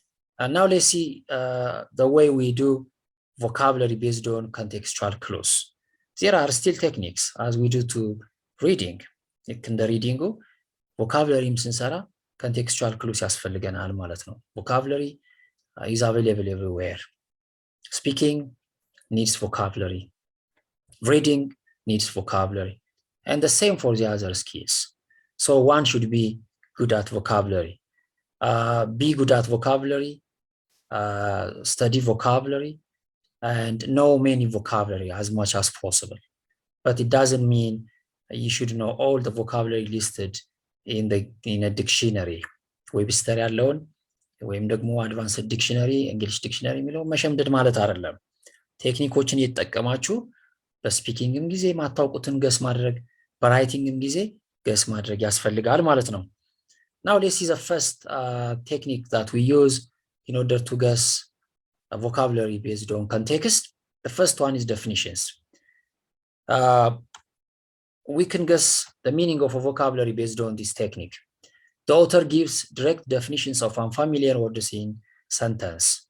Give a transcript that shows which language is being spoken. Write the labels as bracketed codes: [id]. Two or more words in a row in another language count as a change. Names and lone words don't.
[en] And now let's see the way we do vocabulary based on contextual clues. There are still techniques as we do to reading. In the reading, vocabulary ስንሰራ contextual clues [am] ያስፈልገናል ማለት ነው. [en] Vocabulary is available everywhere. Speaking needs vocabulary. Reading needs vocabulary. And the same for the other skills. So one should be good at vocabulary. Be good at vocabulary, study vocabulary, and know many vocabulary as much as possible. But it doesn't mean you should know all the vocabulary listed in a dictionary. Webster alone, [am] ወይም ደግሞ [en] advanced dictionary, English dictionary [am] የሚለው መሸምደድ ማለት አይደለም። ቴክኒኮችን እየተጠቀማችሁ በስፒኪንግም ጊዜ ማታውቁትን ገስ ማድረግ በራይቲንግም ጊዜ ገስ ማድረግ ያስፈልጋል ማለት ነው. [en] Now let's see the first technique that we use in order to guess a vocabulary based on context. The first one is definitions. We can guess the meaning of a vocabulary based on this technique. The author gives direct definitions of unfamiliar words in sentence.